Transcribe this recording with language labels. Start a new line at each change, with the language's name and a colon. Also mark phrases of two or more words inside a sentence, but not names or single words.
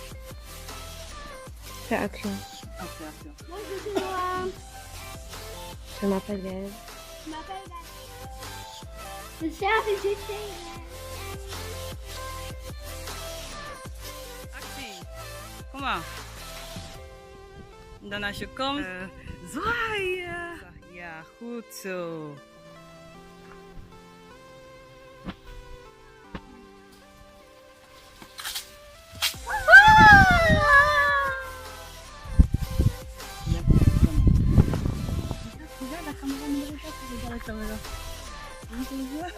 French: Fais action. Action, action. Bonjour tout le monde. Je m'appelle Gaëlle. Je m'appelle Gaëlle. Je suis à visiter. Comment?
Dutch: Dan als je komt, zwaaien. Ja, goed zo.
French: Regarde la caméra, regarde la caméra.